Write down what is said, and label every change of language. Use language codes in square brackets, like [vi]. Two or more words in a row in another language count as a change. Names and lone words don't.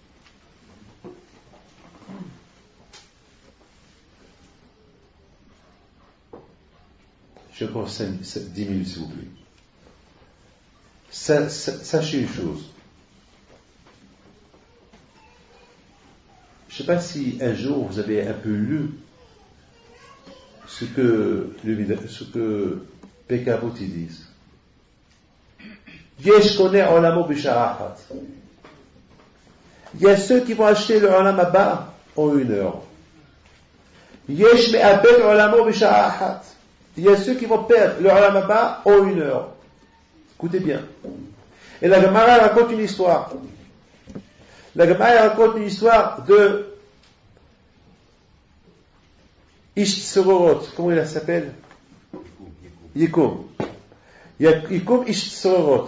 [fr] Je prends 10 minutes s'il vous plaît. Sachez une chose. Je ne sais pas si un jour vous avez un peu lu ce que Pekavot disent. [he] יש קונה עולמו בשעה אחת. [fr] Il y a ceux qui vont acheter le [he] עולם הבא [fr] en 1 heure. [he] יש מאבד עולמו בשעה אחת. [fr] Il y a ceux qui vont perdre le [he] עולם הבא [fr] en 1 heure. Écoutez bien. Et la Gemara raconte une histoire. La Gemara raconte une histoire de Ishtsororot. Comment il s'appelle? Yikum. Yikum Ishtsororot.